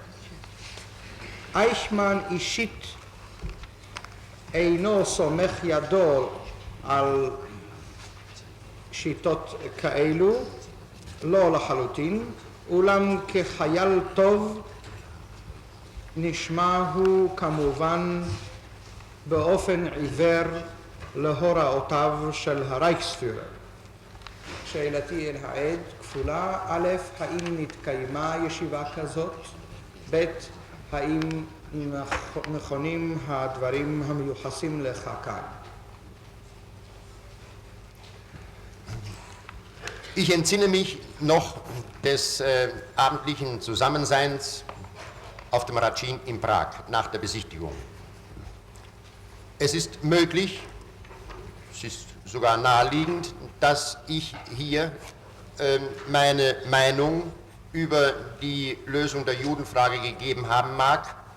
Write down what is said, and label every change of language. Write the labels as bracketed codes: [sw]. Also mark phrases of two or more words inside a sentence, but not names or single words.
[he] אייכמן אישית אינו סומך ידו על שיטות כאלו, לא לחלוטין, אולם כחייל טוב נשמע הוא כמובן באופן עיוור להוראותיו של הרייכספירר. שאלתי אל העד כפולה: א', האם נתקיימה ישיבה כזאת? ב', האם נכונים הדברים המיוחסים לך כאן? [de] Ich entsinne mich noch des abendlichen Zusammenseins auf dem Ratschin in Prag nach der Besichtigung. Es ist möglich, es ist sogar naheliegend, dass ich hier meine Meinung über die Lösung der Judenfrage gegeben haben mag.